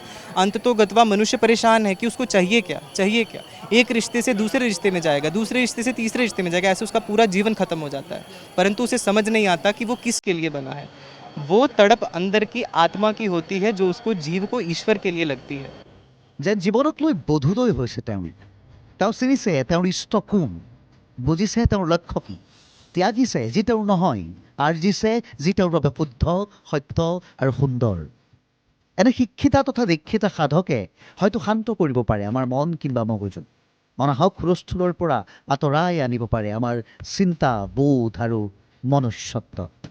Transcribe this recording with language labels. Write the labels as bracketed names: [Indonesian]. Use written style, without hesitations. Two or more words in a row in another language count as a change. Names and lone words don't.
[Hindi] अंततो गत्वा मनुष्य परेशान है कि उसको चाहिए क्या, चाहिए क्या। एक रिश्ते से दूसरे रिश्ते में जाएगा, दूसरे रिश्ते से तीसरे रिश्ते में जाएगा, ऐसे उसका पूरा जीवन खत्म हो जाता है। परंतु उसे समझ नहीं आता कि वो किसके लिए बना है। वो तड़प अंदर की आत्मा की होती है, जो उसको जीव को ईश्वर के लिए लगती है। [Assamese] যেন জীৱনক লৈ বধুদয় হৈছে তেওঁ চিনিছে তেওঁৰ ইষ্ট কোন, বুজিছে তেওঁৰ লক্ষ্য কি, ত্যাগিছে যি তেওঁৰ নহয়, আৰ্জিছে যি তেওঁৰ বাবে শুদ্ধ সত্য আৰু সুন্দৰ। এনে শিক্ষিতা তথা দীক্ষিতা সাধকে হয়তো শান্ত কৰিব পাৰে আমাৰ মন কিংবা মগজু, মনাহক হুলস্থুলৰ পৰা আঁতৰাই আনিব পাৰে আমাৰ চিন্তা বোধ আৰু মনুষ্যত্ব।